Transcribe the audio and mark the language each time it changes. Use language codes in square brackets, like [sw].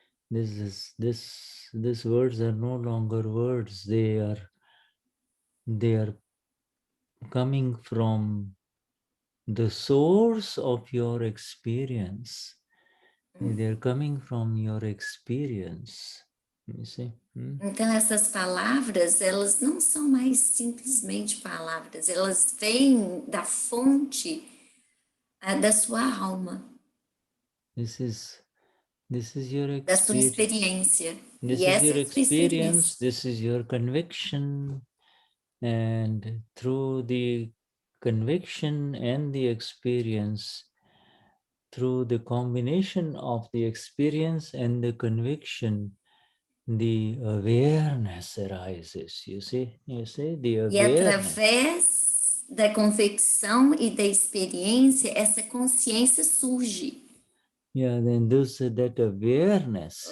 [en] These words are no longer words. They are coming from the source of your experience. They are coming from your experience. You see? [pt] Então, essas palavras, elas não são mais simplesmente palavras, elas vêm da fonte da sua alma. [en] This is your [pt] da sua [en] experience. [pt] experiência. [en] This is your experience. This is your conviction. And through the conviction and the experience, through the combination of the experience and the conviction, the awareness arises. You see the awareness. [pt] E através da convicção e da experiência, essa consciência surge. [en] Yeah, then that awareness